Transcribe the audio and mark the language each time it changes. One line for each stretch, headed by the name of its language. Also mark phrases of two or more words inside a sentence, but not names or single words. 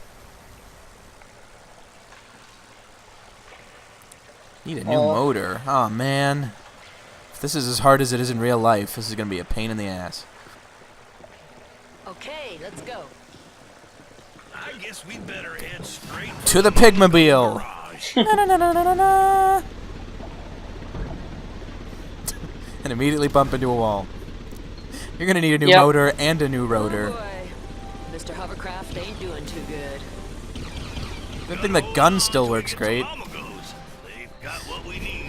English: Need a new motor. Oh man. If this is as hard as it is in real life, this is gonna be a pain in the ass. Okay, let's go. I guess we'd better head straight To the Pigmobile! garage. Na-na-na-na-na-na. And immediately bump into a wall. You're gonna need a new Yep. motor and a new rotor. Boy, Mr. Hovercraft ain't doing too good. Good thing the gun still works great. Mama goes. They've got what we need.